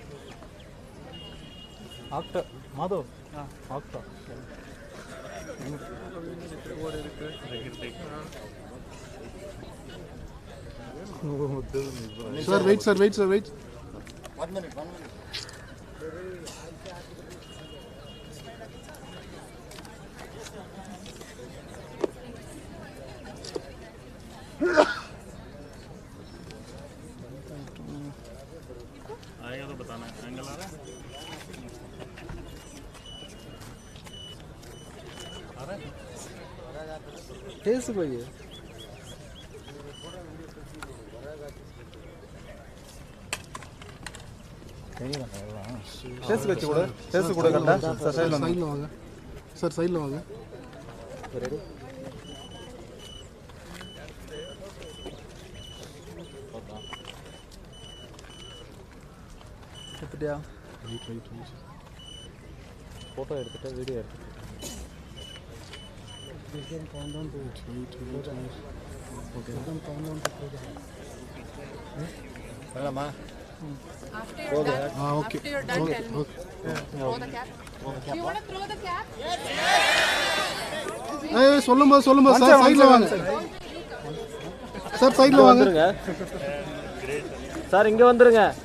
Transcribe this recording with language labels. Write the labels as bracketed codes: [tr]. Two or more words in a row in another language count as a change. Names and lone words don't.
[en] Actor Madhav actor Sir wait. 1 minute. [hi] आएगा तो बताना एंगल आ रहा है टेस्ट कोई है [ta] टेस्ट கூட கரெக்ட்டா சார் சைடுல வாங்க சார் சைடுல வாங்க ரெடி எப்படியா வெயிட் போட்டோ எடுத்துட்டு வீடியோ எடுத்து ஓகே வேணாமா [en] After you're done, okay. after you're done, tell me. Throw the cap. You want to throw the cap? [ta] ஏய் சொல்லுமா சார் சைடுல வாங்க சார் சைடுல வாங்க வந்துருங்க சார் இங்க வந்துருங்க